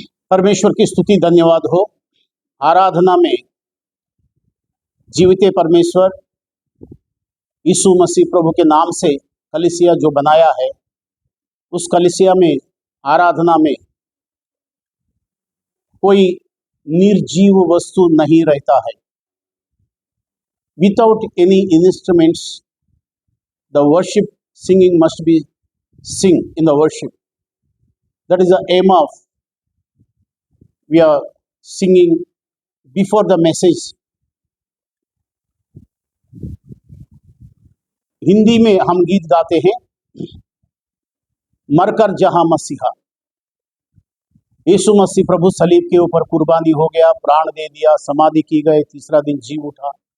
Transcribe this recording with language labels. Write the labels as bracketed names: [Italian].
[Hindi] परमेश्वर की स्तुति धन्यवाद हो। आराधना में जीवित परमेश्वर यीशु मसीह प्रभु के नाम से कलीसिया जो बनाया है, उस कलीसिया में आराधना में कोई निर्जीव वस्तु नहीं रहता है। [English] Without any instruments the worship singing must be sing in the worship. That is the aim of we are singing before the message. [Hindi] Hindi में हम गीत गाते हैं, मरकर जहां मसीहा। यीशु मसीह प्रभु सलीब के ऊपर कुर्बानी हो गया, प्राण दे दिया, समाधि की गई, तीसरा दिन जी उठा।